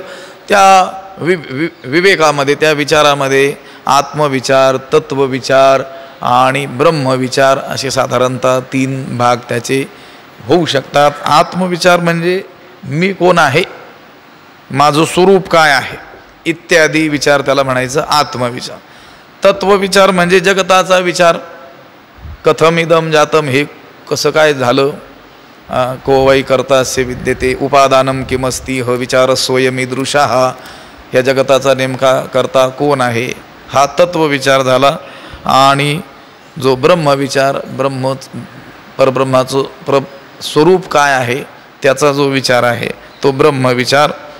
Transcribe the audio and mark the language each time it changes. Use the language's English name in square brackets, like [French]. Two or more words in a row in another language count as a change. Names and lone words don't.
[Marathi] त्या विवेकामध्ये, त्या विचारामध्ये आत्मविचार, तत्वविचार आणि ब्रह्मविचार असे साधारणतः 3 भाग त्याचे होऊ शकतात. आत्मविचार म्हणजे मी कोण आहे, माझं स्वरूप काय आहे इत्यादी विचार त्याला म्हणायचं आत्मविचार. तत्वविचार म्हणजे जगताचा विचार, [Sanskrit] कथम इदम जातम, [Marathi] हे कसं काय झालं, [Sanskrit] को वै कर्तास्य विद्यते उपादानम किमस्ति ह विचार स्वयमीदृशः, [Marathi] या जगताचा नेमका कर्ता कोण आहे हा तत्वविचार झाला. आणि जो ब्रह्मविचार, परब्रह्माचं स्वरूप काय आहे त्याचा जो विचार आहे तो ब्रह्मविचार.